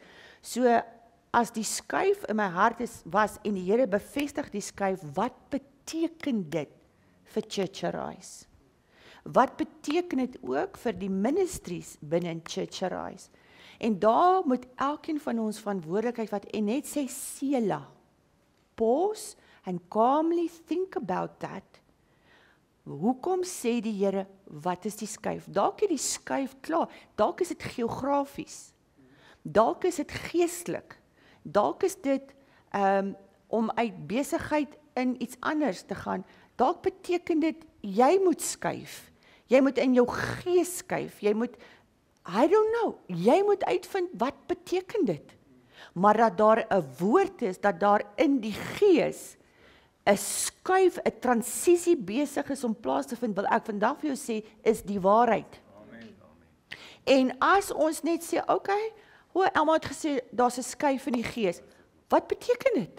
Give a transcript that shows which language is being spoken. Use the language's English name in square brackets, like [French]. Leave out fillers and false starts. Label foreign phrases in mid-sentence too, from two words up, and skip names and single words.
[Afrikaans] So, as die skuif in my hart was, en die Here bevestig die skuif, wat beteken dit vir Church Arise? Wat beteken dit ook vir die ministries binne in Church Arise? En daar moet elkeen van ons verantwoordelikheid wat, en net sê, Selah, [English] pause and calmly think about that. [Afrikaans] Hoekom sê die Here, wat is die skuif? Dalk is die skuif klaar, dalk is dit geografies, dalk is dit geestelik, dalk is dit om uit besigheid in iets anders te gaan, dalk beteken dit, jy moet skuif, jy moet in jou gees skuif, jy moet, [English] I don't know, [Afrikaans] jy moet uitvind, wat beteken dit? Maar dat daar 'n woord is, dat daar in die gees 'n skuif, 'n transisie besig is om plaas te vind, wil ek vandag vir jou sê, is die waarheid. Amen. En as ons net sê, okay, Elma het gesê, daar's 'n skuif in die gees, wat beteken dit?